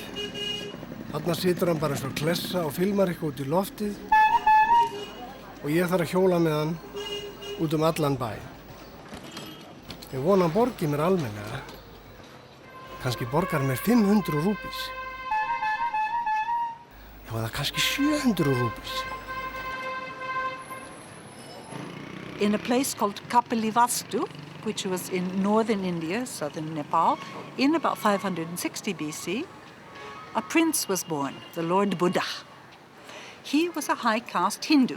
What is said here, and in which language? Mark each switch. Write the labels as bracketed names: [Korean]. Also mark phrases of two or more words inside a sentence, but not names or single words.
[Icelandic] Þarna situr hann bara eins og klessa og filmar eitthvað út í loftið og ég þarf að hjóla með hann út allan bæ. Ég vona hann borgi mér almennilega. Kannski borgar mér 500 rúpís. Eða kannski 700 rúpís. [English] In a place called Kapilivastu, which was in northern India, southern Nepal, in about 560 BC, a prince was born, the Lord Buddha. He was a high caste Hindu.